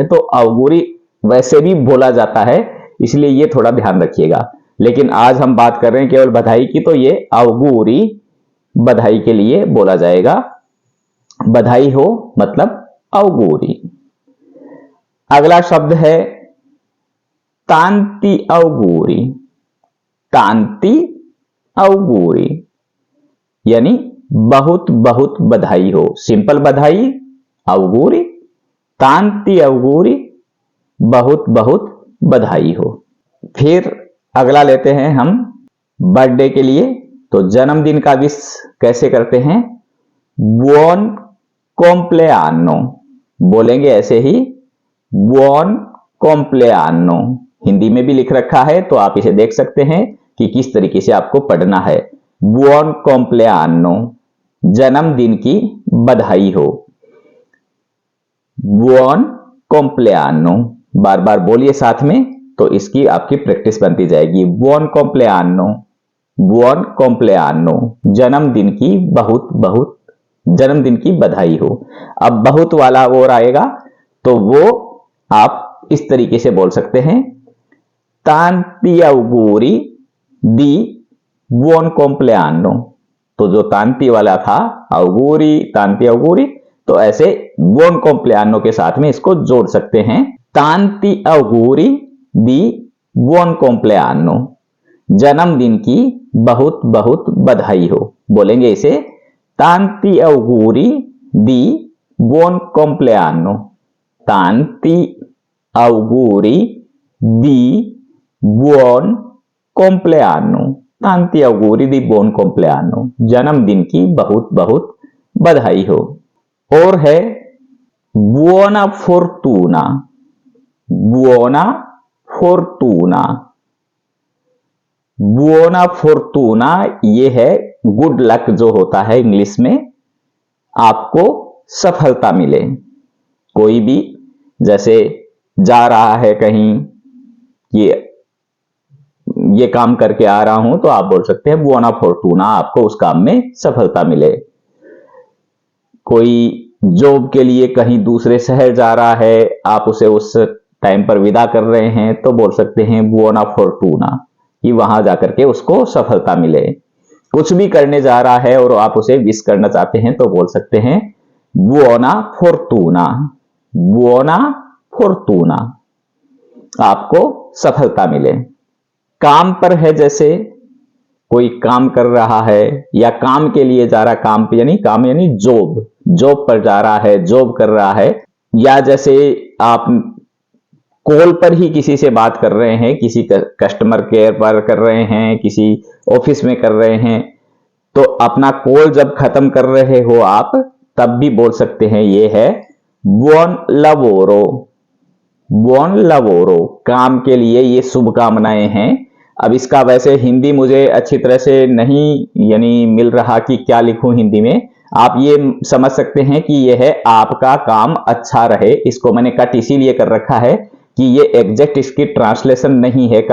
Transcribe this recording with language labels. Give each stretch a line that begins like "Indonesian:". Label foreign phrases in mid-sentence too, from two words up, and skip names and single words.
Hindi: तो auguri वैसे भी बोला जाता है, इसलिए ये थोड़ा ध्यान रखिएगा। लेकिन आज हम बात कर रहे हैं केवल बधाई की, तो ये auguri बधाई के लिए बोला जाएगा। बधाई हो मतलब auguri। अगला शब्द है
Italian: tanti auguri। tanti auguri
Hindi: यानी बहुत बहुत बधाई हो। सिंपल बधाई auguri,
Italian: tanti auguri
Hindi: बहुत बहुत बधाई हो। फिर अगला लेते हैं हम बर्थडे के लिए। तो जन्मदिन का विश कैसे करते हैं,
Italian: buon compleanno
Hindi: बोलेंगे ऐसे ही,
Italian: buon compleanno।
Hindi: हिंदी में भी लिख रखा है तो आप इसे देख सकते हैं कि किस तरीके से आपको पढ़ना है।
Italian: buon compleanno
Hindi: जन्मदिन की बधाई हो।
Italian: buon compleanno
Hindi: बार बार बोलिए साथ में, तो इसकी आपकी प्रैक्टिस बनती जाएगी।
Italian: buon compleanno, buon compleanno,
Hindi: जन्मदिन की बहुत बहुत, जन्मदिन की बधाई हो। अब बहुत वाला और आएगा तो वो आप इस तरीके से बोल सकते हैं,
Italian: tanti auguri di buon compleanno।
Hindi: तो जो तांती वाला था,
Italian: auguri, tanti auguri,
Hindi: तो ऐसे
Italian: buon compleanno
Hindi: के साथ में इसको जोड़ सकते हैं,
Italian: tanti auguri di buon compleanno,
Hindi: जन्मदिन की बहुत बहुत बधाई हो।
Italian: बोलेंगे इसे tanti auguri di buon compleanno, tanti auguri di buon compleanno, tanti auguri di buon compleanno,
Hindi: जन्मदिन की बहुत बहुत बधाई हो। और है
Italian: buona fortuna, buona fortuna, buona fortuna
Hindi: ये है
English: good luck
Hindi: जो होता है इंग्लिश में, आपको सफलता मिले। कोई भी जैसे जा रहा है कहीं, ये काम करके आ रहा हूं, तो आप बोल सकते हैं
Italian: buona fortuna,
Hindi: आपको उस काम में सफलता मिले। कोई जॉब के लिए कहीं दूसरे शहर जा रहा है, आप उसे उस टाइम पर विदा कर रहे हैं, तो बोल सकते हैं
Italian: buona fortuna,
Hindi: कि वहां जाकर के उसको सफलता मिले। कुछ भी करने जा रहा है और आप उसे विश करना चाहते हैं, तो बोल सकते हैं
Italian: buona fortuna, buona fortuna,
Hindi: आपको सफलता मिले। काम पर है, जैसे कोई काम कर रहा है या काम के लिए जा रहा, काम यानी जॉब, जॉब पर जा रहा है, जॉब कर रहा है, या जैसे आप कॉल पर ही किसी से बात कर रहे हैं, किसी
English: customer care
Hindi: पर कर रहे हैं, किसी ऑफिस में कर रहे हैं, तो अपना कॉल जब खत्म कर रहे हो आप, तब भी बोल सकते हैं ये है
Italian: buon lavoro, buon lavoro,
Hindi: काम के लिए ये शुभकामनाएं हैं। अब इसका वैसे हिंदी मुझे अच्छी तरह से नहीं मिल रहा कि क्या लिखूं हिंदी में। आप ये समझ सकते हैं कि यह है आपका काम अच्छा रहे। इसको मैंने कट इसीलिए कर रखा है कि ये एग्जैक्ट इसकी ट्रांसलेशन नहीं है।